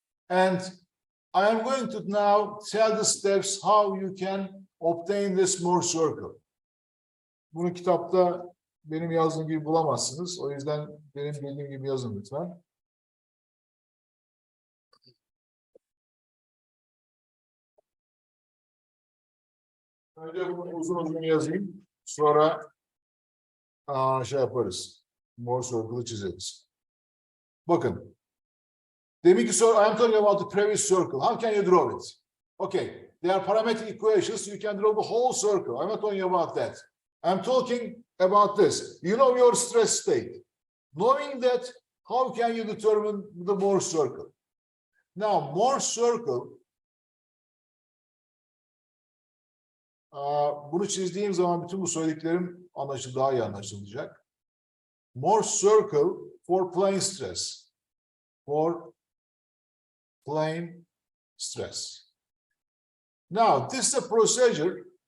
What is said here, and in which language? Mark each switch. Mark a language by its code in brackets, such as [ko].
[en] And I am going to now tell the steps how you can obtain this Mohr circle. [tr] Bunu kitapta benim yazdığım gibi bulamazsınız. O yüzden benim bildiğim gibi yazın lütfen. Önce bunu uzun uzun yazayım. Sonra şey yaparız. Mohr circle'ı çizeriz. Bakın. Deminki soru, [en] I am talking about the previous circle. How can you draw it? Okay. They are parametric equations. You can draw the whole circle. I'm not talking about that. I'm talking about this. You know your stress state. Knowing that, how can you determine the Mohr circle? Now, [tr] Mohr circle, bunu çizdiğim zaman bütün bu söylediklerim daha iyi anlaşılacak. [en] Mohr circle for plane stress. For plane stress. Now, this is a procedure.